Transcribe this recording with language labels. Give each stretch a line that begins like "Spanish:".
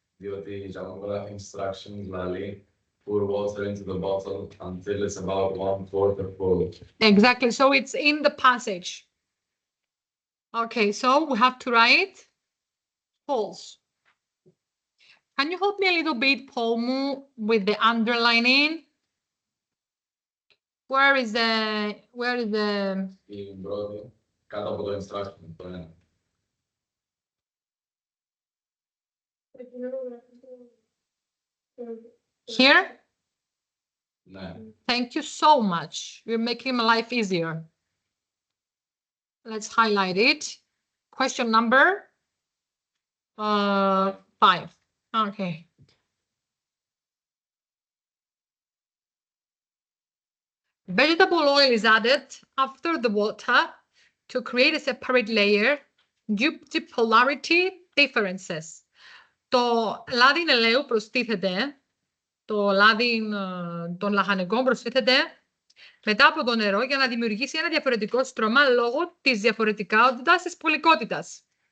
Greek: Διότι γράφει instructions δηλαδή
English: pour water into the bottle until it's about 1/4 full. Exactly. So it's in the passage. Okay, so we have to write false. Can you help me a little bit, Paul, with the underlining? Where is the
Greek: Στην πρώτη, κάτω από το instruction, το ένα.
English: here?
Greek: Ναι.
English: Thank you so much. You're making my life easier. Let's highlight it. Question number 5. Okay. Vegetable oil is added after the water to create a separate layer due to polarity differences.
Greek: Το λάδι ελαίου προστίθεται, το λάδι των λαχανικών προστίθεται μετά από το νερό για να δημιουργήσει ένα διαφορετικό στρώμα λόγω της διαφορετικότητας της πολικότητας.